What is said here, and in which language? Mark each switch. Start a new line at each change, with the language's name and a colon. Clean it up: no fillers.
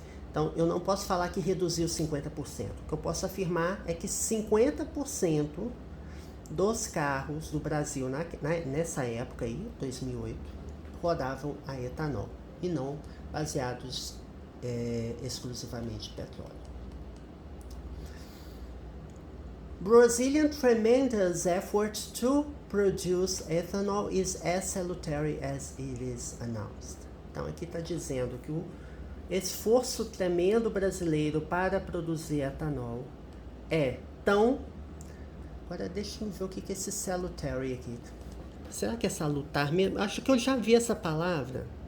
Portuguese: Então, eu não posso falar que reduziu 50%. O que eu posso afirmar é que 50% dos carros do Brasil nessa época aí, 2008, rodavam a etanol e não baseados exclusivamente em petróleo.
English: Brazilian tremendous effort to produce ethanol is as salutary as it is announced.
Portuguese: Então, aqui está dizendo que o esforço tremendo brasileiro para produzir etanol é tão... Agora deixa eu ver o que é esse salutary aqui. Será que é salutar mesmo? Acho que eu já vi essa palavra.